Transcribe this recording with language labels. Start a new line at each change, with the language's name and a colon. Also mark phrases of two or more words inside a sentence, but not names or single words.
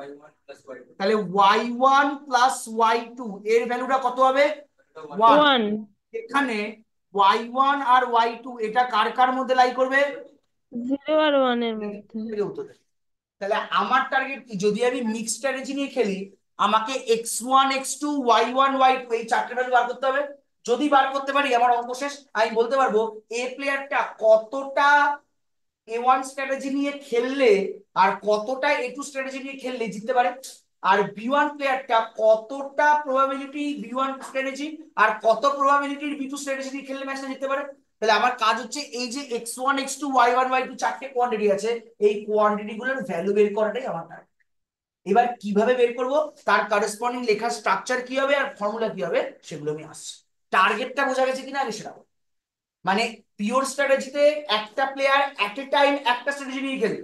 Bangla: তাহলে y1 প্লাস y2 এর ভ্যালুটা কত হবে? 1। 1। এখানে y1 আর y2 এটা কার কার মধ্যে লাই করবে? 0 আর 1 এর মধ্যে। উত্তর দে। তাহলে আমার টার্গেট কি, যদি আমি
English: mix strategy
Bangla: নিয়ে খেলি, আমাকে x1 x2 y1 y2 এই চারটে ভ্যালু বার করতে হবে। যদি বার করতে পারি আমার অঙ্ক শেষ। আমি বলতে পারবো এ প্লেয়ারটা কতটা A1 স্ট্র্যাটেজি নিয়ে খেললে আর কতটা A2 স্ট্র্যাটেজি নিয়ে খেললে জিততে পারে, আর B1 প্লেয়ারটা কতটা প্রবাবিলিটি B1 স্ট্র্যাটেজি আর কত প্রবাবিলিটির B2 স্ট্র্যাটেজি নিয়ে খেললে ম্যাচটা জিততে পারে। তাহলে আমার কাজ হচ্ছে এই যে x1 x2 y1 y2 চারটে কোয়ান্টিটি আছে, এই কোয়ান্টিটি গুলোর ভ্যালু বের করাটাই আমার টার্গেট। এবার কিভাবে বের করব, তার করেসপন্ডিং লেখার স্ট্রাকচার কি হবে আর ফর্মুলা কি হবে সেগুলো আমি আসছি। টার্গেটটা বোঝা গেছে কিনা আগে সেটা বল। মানে
English: pure strategyতে
Bangla: একটা প্লেয়ার
English: at a time
Bangla: একটা স্ট্র্যাটেজি নিয়ে খেলবে।